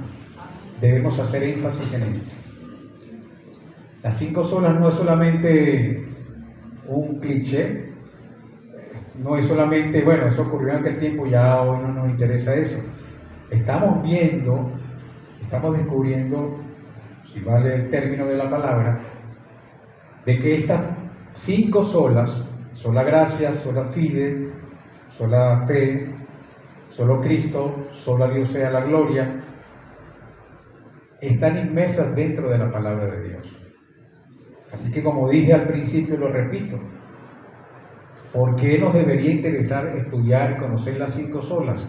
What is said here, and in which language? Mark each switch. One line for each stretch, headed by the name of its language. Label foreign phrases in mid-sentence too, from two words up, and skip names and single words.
Spanish: Debemos hacer énfasis en esto. Las 5 solas no es solamente un cliché, no es solamente, bueno, eso ocurrió en aquel tiempo, ya hoy no nos interesa eso. Estamos viendo, estamos descubriendo, si vale el término de la palabra, de que estas 5 solas, sola gracia,
Latin: sola fide,
Spanish: sola fe, solo Cristo, sola Dios sea la gloria, están inmersas dentro de la palabra de Dios. Así que, como dije al principio, lo repito, ¿por qué nos debería interesar estudiar y conocer las 5 solas?